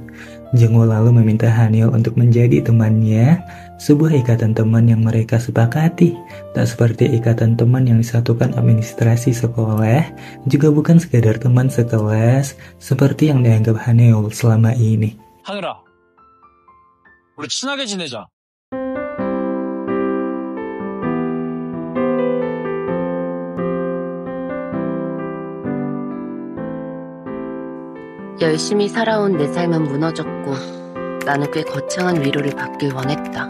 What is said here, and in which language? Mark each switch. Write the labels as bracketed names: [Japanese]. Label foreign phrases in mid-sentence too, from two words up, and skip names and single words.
[Indonesian] Jongwoo lalu meminta Haniel untuk menjadi temannya, sebuah ikatan teman yang mereka sepakati. Tak seperti ikatan teman yang disatukan administrasi sekolah, juga bukan sekadar teman sekelas seperti yang dianggap Haniel selama ini. [Korean] 하늘아, 우리 친하게 지내자. 열심히 살아온 내 삶은 무너졌고 나는 꽤 거창한 위로를 받길 원했다.